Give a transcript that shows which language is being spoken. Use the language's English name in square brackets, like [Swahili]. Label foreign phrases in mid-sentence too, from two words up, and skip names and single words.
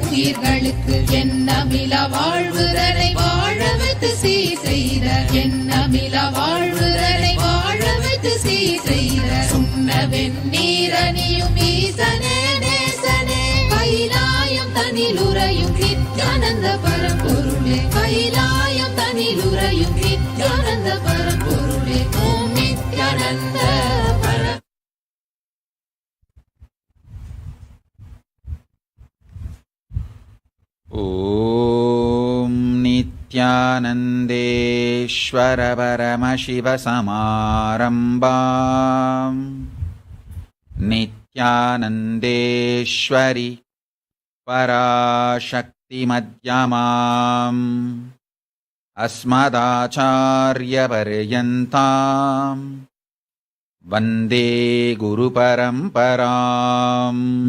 [Tamil] உயிர்களுக்கு எண்ணமிலா வாழ்வுதனை வாழ வைத்து சீர் செய்த எண்ணமிலா வாழ்வுதனை வாழ வைத்து சீர் செய்த சுண்ண வெந்நீரணியும் ஈசனே நேசனே கைலாயம் தனிலுறையும் நித்யானந்த பரம்பொருளே கைலாயம் தனிலுறையும் நித்யானந்த பரம்பொருளே ஓம் நித்யானந்த பர [Sanskrit] ॐ नित्यानन्देश्वर परमशिवसमारम्भाम् नित्यानन्देश्वरि पराशक्तिमध्यमाम् अस्मदाचार्यपर्यन्ताम् वन्दे गुरुपरम्पराम्